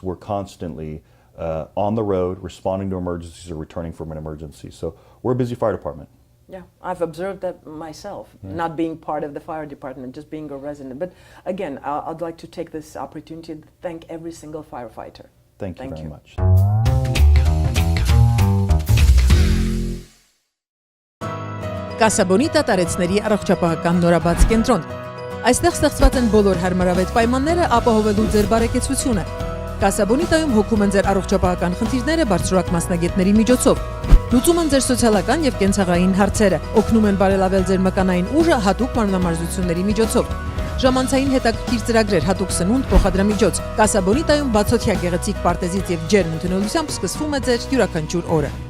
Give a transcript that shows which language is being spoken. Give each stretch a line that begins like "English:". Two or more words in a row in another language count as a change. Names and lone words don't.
English: We're constantly on the road, responding to emergencies or returning from an emergency. So we're a busy fire department. Yeah, I've observed that myself, not being part of the fire department, just being a resident. But again, I'd like to take this opportunity to thank every single firefighter. Thank you very much.
Armenian: Կասաբոնիտա տարեցների առողջապահական նորաբաց կենտրոն։ Այստեղ ստեղծված են բոլոր հարմարավետ պայմանները ապահովելու ձեր բարեկեցությունը։ Կասաբոնիտայում հոգում են ձեր առողջապահական խնդիրները բարձրորակ մասնագետների միջոցով։ Լուծում են ձեր սոցիալական եւ կենցաղային հարցերը, օգնում են բարելավել ձեր մկանային ուժը հատուկ մանրամասնությունների միջոցով։ Ժամանցային հետաքրքիր ծրագրեր, հատուկ սնունդ, փոխադրամիջոց։ Կասաբոնիտայում բացօթյա գեղեցիկ պարտեզից եւ ջերմ ընդունելությամբ սկսվում է ձեր յուրաքանչյուր օրը։